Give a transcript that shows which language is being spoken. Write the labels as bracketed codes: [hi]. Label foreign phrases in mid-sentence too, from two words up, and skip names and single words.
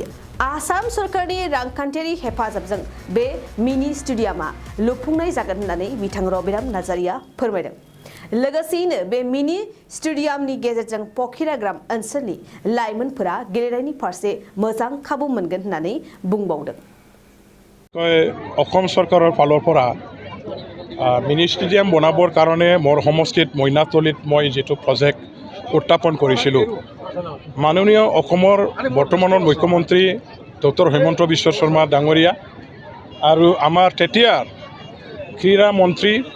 [brx] आसाम सरकारनि रांखान्थियारि हेफाजाबजों बे मिनि स्टेडियामा लुफुंनाय जागोन होननानै बिथां रबिराम नार्जारिया फोरमायदों। लोगोसेयैनो बे मिनि स्टेडियामनि गेजेरजों फकिराग्राम ओनसोलनि लाइमोनफोरा गेलेनायनि फारसे मोजां खाबु मोनगोन होननानै बुंबावदों। [as] অসম চৰকাৰৰ ফালৰ পৰা [en] mini stadium [as] বনাবৰ কাৰণে মোৰ সমষ্টিত মইনাতলিত মই যেটো প্ৰজেক্ট উত্থাপন কৰিছিলোঁ, মাননীয় অসমৰ বৰ্তমানৰ মুখ্যমন্ত্ৰী ডক্টৰ হিমন্ত বিশ্ব শৰ্মা ডাঙৰীয়া আৰু আমাৰ তেতিয়াৰ ক্ৰীড়া মন্ত্ৰী